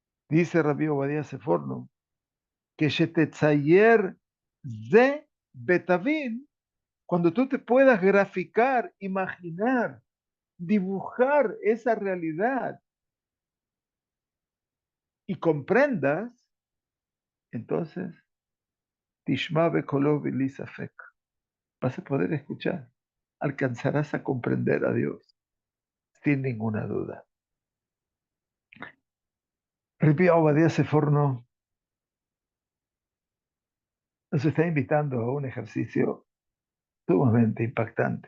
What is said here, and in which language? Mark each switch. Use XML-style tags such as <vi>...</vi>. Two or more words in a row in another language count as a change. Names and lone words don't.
<es>Dice Rabbi Obadiah Seforno, que</es> <he>שתצטייר זה בתבין,</he> <es>cuando tú te puedas graficar, imaginar, dibujar esa realidad y comprendas, entonces,</es> <he>תשמע בקולו בלי ספק,</he> <es>vas a poder escuchar, alcanzarás a comprender a Dios sin ninguna duda. Rabbi Obadiah Seforno nos está invitando a un ejercicio sumamente impactante.</es>